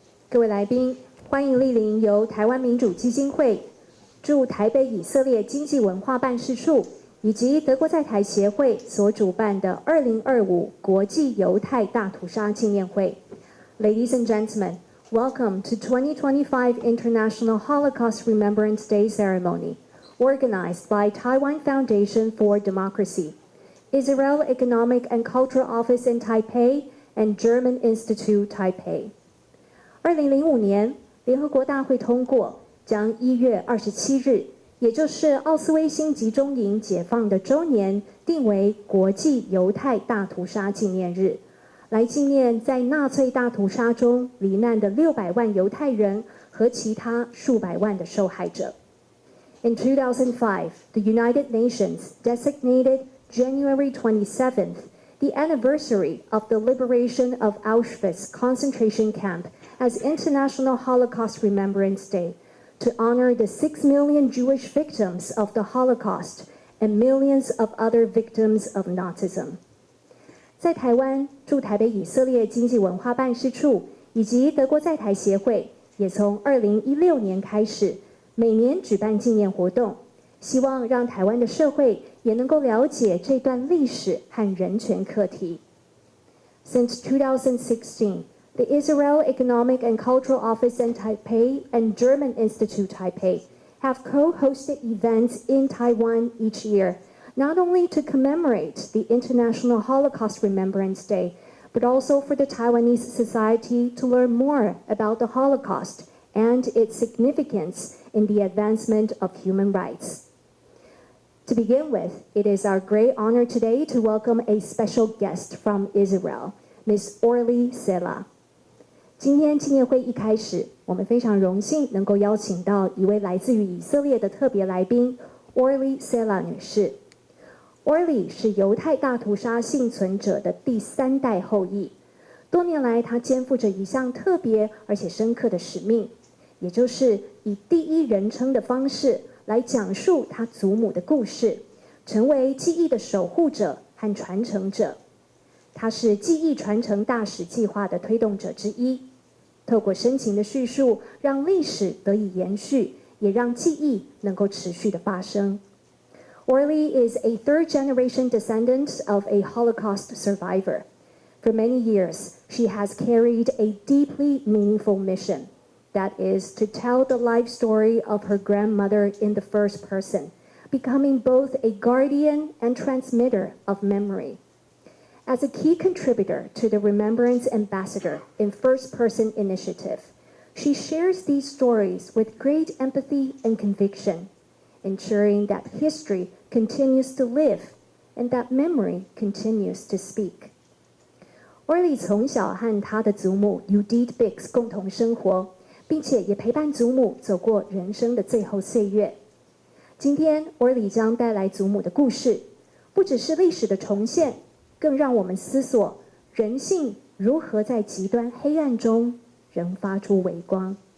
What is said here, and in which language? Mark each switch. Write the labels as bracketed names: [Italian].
[Chinese] 各位来宾，欢迎莅临由台湾民主基金会驻台北以色列经济文化办事处以及德国在台协会所主办的2025国际犹太大屠杀纪念会。 [English] Ladies and gentlemen, welcome to 2025 International Holocaust Remembrance Day ceremony, organized by Taiwan Foundation for Democracy, Israel Economic and Cultural Office in Taipei, and German Institute Taipei. [Chinese] 2005年，联合国大会通过将1月27日，也就是奥斯威辛集中营解放的周年，定为国际犹太大屠杀纪念日，来纪念在纳粹大屠杀中罹难的600万犹太人和其他数百万的受害者。 [English] In 2005, the United Nations designated January 27th the anniversary of the liberation of Auschwitz concentration camp as International Holocaust Remembrance Day to honor the 6 million Jewish victims of the Holocaust and millions of other victims of Nazism. [Chinese] 在台湾驻台北以色列经济文化办事处以及德国在台协会也从2016年开始每年举办纪念活动，希望让台湾的社会也能够了解这段历史和人权课题。 [English] Since 2016, the Israel Economic and Cultural Office in Taipei and German Institute Taipei have co-hosted events in Taiwan each year, not only to commemorate the International Holocaust Remembrance Day, but also for the Taiwanese society to learn more about the Holocaust and its significance in the advancement of human rights. To begin with, it is our great honor today to welcome a special guest from Israel, Ms. Orly Sela. [Chinese] 今天纪念会一开始，我们非常荣幸能够邀请到一位来自于以色列的特别来宾 Orly Sela 女士。 Orly 是犹太大屠杀幸存者的第3代后裔，多年来她肩负着一项特别而且深刻的使命，也就是以第一人称的方式来讲述她祖母的故事，成为记忆的守护者和传承者。她是记忆传承大使计划的推动者之一。透过深情的叙述，让历史得以延续，也让记忆能够持续的发生。 [English] Orly is a third-generation descendant of a Holocaust survivor. For many years, she has carried a deeply meaningful mission, that is, to tell the life story of her grandmother in the first person, becoming both a guardian and transmitter of memory. As a key contributor to the Remembrance Ambassador in First Person Initiative, she shares these stories with great empathy and conviction, ensuring that history continues to live and that memory continues to speak. [Chinese] Orly 从小和她的祖母 Judith Bix 共同生活，并且也陪伴祖母走过人生的最后岁月。今天 Orly 将带来祖母的故事，不只是历史的重现，更让我们思索人性如何在极端黑暗中仍发出微光。